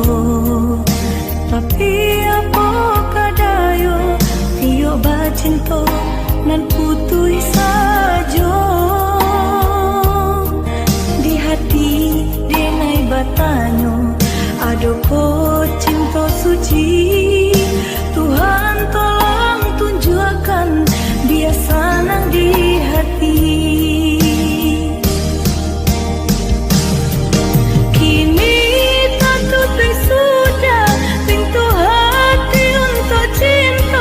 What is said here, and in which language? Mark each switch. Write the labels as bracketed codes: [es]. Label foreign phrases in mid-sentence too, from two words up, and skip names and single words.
[min] Tapi apa kadayo tio bacinta nan putui sajo. Di hati denai batanyo adoko cinta suci. [id] Tuhan tolong tunjukkan dia senang di hati. Kini tertutup sudah pintu hati untuk cinta.